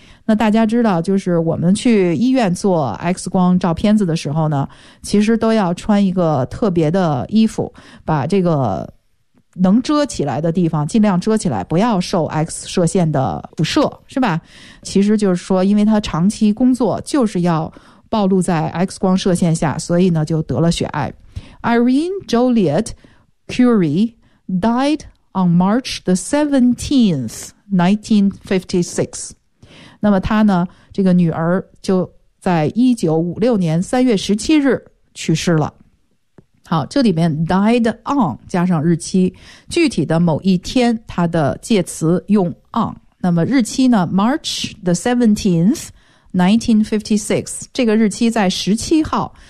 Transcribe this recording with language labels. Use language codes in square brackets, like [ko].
[zh] 那大家知道，就是我们去医院做 X 光照片子的时候呢，其实都要穿一个特别的衣服，把这个能遮起来的地方尽量遮起来，不要受 X 射线的辐射，是吧？其实就是说因为他长期工作就是要暴露在 X 光射线下，所以呢就得了血癌。 [en] Irene Joliet Curie died on March the 17th 1956。 [zh] 那么他呢这个女儿就在1956年3月17日去世了。好，这里面 died on 加上日期，具体的某一天它的介词用 on。那么日期呢 March the 17th 1956， 这个日期在17号。